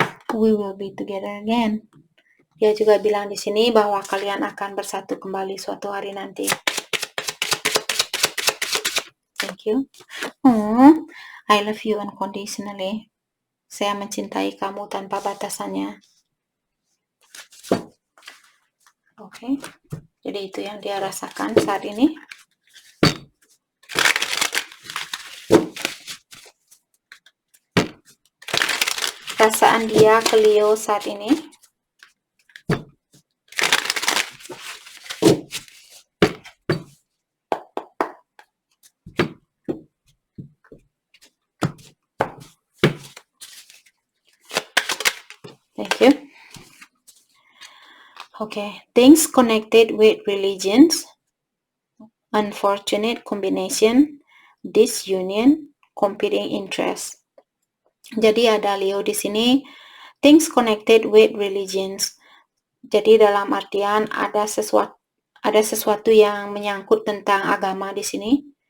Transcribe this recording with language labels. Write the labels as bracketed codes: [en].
[en] We will be together again. [id] Dia juga bilang di sini bahwa kalian akan bersatu kembali suatu hari nanti. [en] Thank you. Oh, I love you unconditionally. [id] Saya mencintai kamu tanpa batasannya. Oke. Jadi itu yang dia rasakan saat ini. Perasaan dia ke Leo saat ini. [en] Thank you. Okay, things connected with religions, unfortunate combination, disunion, competing interest. [id] Jadi ada Leo di sini, [en] things connected with religions. [id] Jadi dalam artian ada sesuatu yang menyangkut tentang agama di sini.